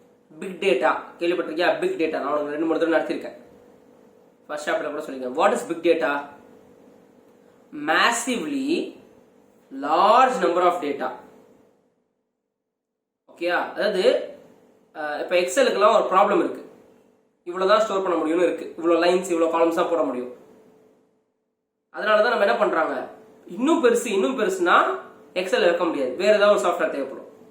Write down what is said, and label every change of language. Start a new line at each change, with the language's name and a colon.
Tamil: Big data கேள்விப்பட்டிருக்கியா? Big data நான் உனக்கு 2-3 தடவை நடத்திருக்கேன். ஃபர்ஸ்ட் சாப்டர்ல கூட சொல்லிருக்கேன்.
English: What is big data? massively large number of data
Tamil: ஓகேயா? அதாவது இப்போ எக்ஸலுக்குலாம் ஒரு ப்ராப்ளம் இருக்கு. இவ்வளோதான் ஸ்டோர் பண்ண முடியும்னு இருக்கு. இவ்வளோ லைன்ஸ் இவ்வளோ காலம்ஸ் தான் போட முடியும். அதனால தான் நம்ம என்ன பண்றாங்க, இன்னும் பெருசுனா எக்ஸல் வைக்க முடியாது, வேற ஏதாவது ஒரு சாஃப்ட்வேர் தேவைப்படும்.